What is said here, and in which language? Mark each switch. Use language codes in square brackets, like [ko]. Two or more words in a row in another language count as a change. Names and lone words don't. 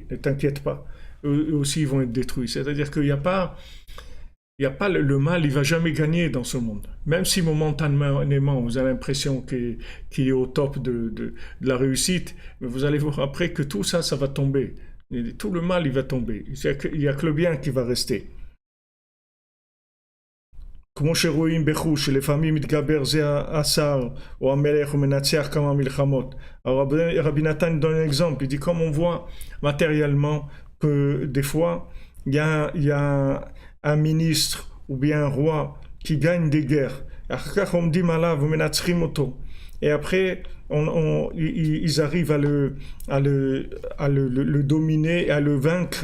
[fr] Ne t'inquiète pas, eux aussi vont être détruits. C'est-à-dire qu'il n'y a pas, le mal, il va jamais gagner dans ce monde. Même si momentanément, vous avez l'impression qu'il est au top de la réussite, mais vous allez voir après que tout ça, ça va tomber. Tout le mal, il va tomber. Il n'y a que le bien qui va rester. [he] כמו שרואים בחוש שלפעמים מתגבר זה השר או המלך ומנצח כמה מלחמות. [fr] Rabbi Nathan donne un exemple, il dit comme on voit matériellement que des fois il y a un ministre ou bien un roi qui gagne des guerres. Et après ils arrivent à le dominer, à le vaincre.